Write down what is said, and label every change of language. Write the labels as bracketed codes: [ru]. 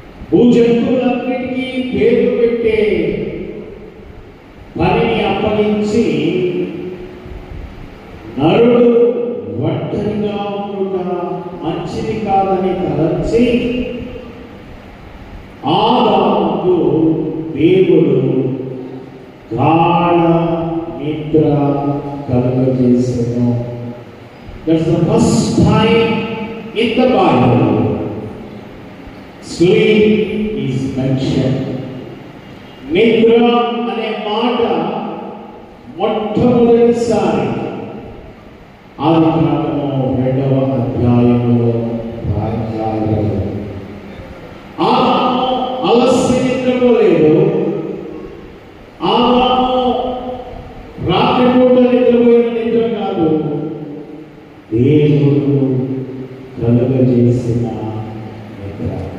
[te] భూజంతువులన్నిటికీ పేరు పెట్టే పనిని అప్పగించి నరుడు ఒంటరిగా ఉండుట మంచిది కాదని తలచి ఆదాముకు దేవుడు గాలి గాఢ నిద్ర కలుగజేసెను. [en] That's the first time in the Bible sleep is mentioned. [te] నిద్ర అనే మాట మొట్టమొదటిసారి ఆదికాండము 2వ అధ్యాయంలో రాయబడింది. ఆదాము అలసి నిద్రపోలేదు. ఆదాము రాత్రిపూట నిద్రపోయిన నిద్ర కాదు, దేవుడు కలుగజేసిన నిద్ర.